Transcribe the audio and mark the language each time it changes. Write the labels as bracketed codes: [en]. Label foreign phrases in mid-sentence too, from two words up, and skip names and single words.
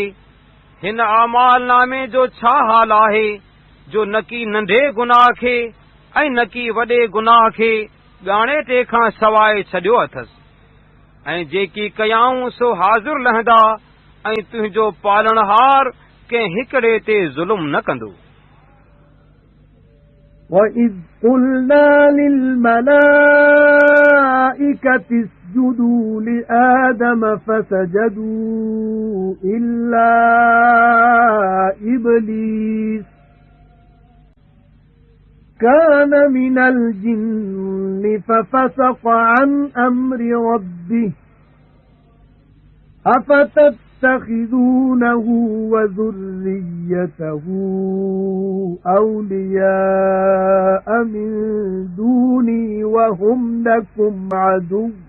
[sd] हिन आमाल नामे जो छा हाल आहे जो न की नंढे गुनाह खे ऐं न की वॾे गुनाह खे ॻाणेटे खां सवाइ छॾियो अथसि, ऐं जेकी कयाऊं सो हाज़ुर लहंदा, ऐं तुंहिंजो पालणहार कंहिं हिकिड़े ते ज़ुल्म न कंदो। [ar] وَإِذْ قُلْنَا لِلْمَلَائِكَةِ اسْجُدُوا لِآدَمَ فَسَجَدُوا إِلَّا إِبْلِيسَ كَانَ مِنَ الْجِنِّ فَفَسَقَ عَنْ أَمْرِ رَبِّهِ أَفَتَتَّخِذُونَهُ وَذُرِّيَّتَهُ أَوْلِيَاءَ مِن دُونِي وَهُمْ لَكُمْ عَدُوٌّ